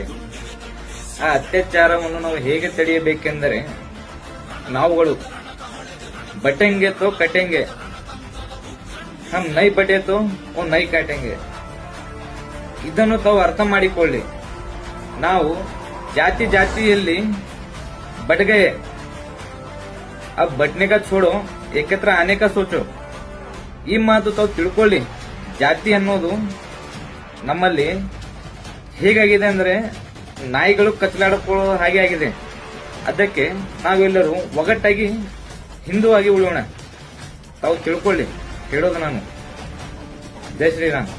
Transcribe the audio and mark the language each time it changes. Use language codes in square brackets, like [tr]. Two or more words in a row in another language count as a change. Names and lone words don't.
[kn] ಆ ಅತ್ಯಾಚಾರವನ್ನು ನಾವು ಹೇಗೆ ತಡೆಯಬೇಕೆಂದರೆ, ನಾವುಗಳು [hi] बटेंगे तो कटेंगे, हम नहीं बटे तो ओ नहीं काटेंगे. [kn] ಇದನ್ನು ತಾವು ಅರ್ಥ ಮಾಡಿಕೊಳ್ಳಿ. ನಾವು ಜಾತಿ ಜಾತಿಯಲ್ಲಿ [hi] बट गए, अब बटने का छोड़ो एकत्र आने का सोचो. [kn] ಈ ಮಾತು ತಾವು ತಿಳ್ಕೊಳ್ಳಿ. ಜಾತಿ ಅನ್ನೋದು ನಮ್ಮಲ್ಲಿ ಹೇಗಾಗಿದೆ ಅಂದ್ರೆ ನಾಯಿಗಳು ಕಚ್ಚಲಾಡಿಕೊಳ್ಳೋ ಹಾಗೆ ಆಗಿದೆ. ಅದಕ್ಕೆ ನಾವೆಲ್ಲರೂ ಒಗ್ಗಟ್ಟಾಗಿ ಹಿಂದೂ ಆಗಿ ಉಳಿಯೋಣ. ತಾವು ತಿಳ್ಕೊಳ್ಳಿ ಹೇಳೋದು ನಾನು. [hi] जय श्रीराम.